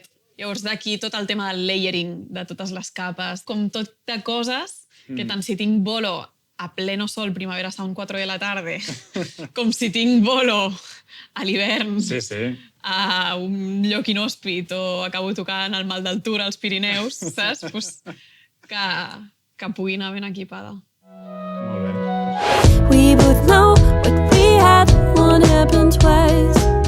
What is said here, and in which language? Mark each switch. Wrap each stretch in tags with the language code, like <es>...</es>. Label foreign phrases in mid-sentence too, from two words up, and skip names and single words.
<ca>Llavors d'aquí tot el tema del layering, de totes les capes, com tot de coses que tant si tinc bolo a</ca> <es>pleno sol,</es> <ca>primavera sound 4</ca> <es>de la tarde,</es> <ca>com si tinc bolo a l'hivern, Sí, sí. a un lloc inhòspit o acabo tocant el Mal d'Altura als Pirineus, saps? Pues que pugui anar ben equipada. Molt bé.</ca> <en>We both know what we had won't happen twice.</en>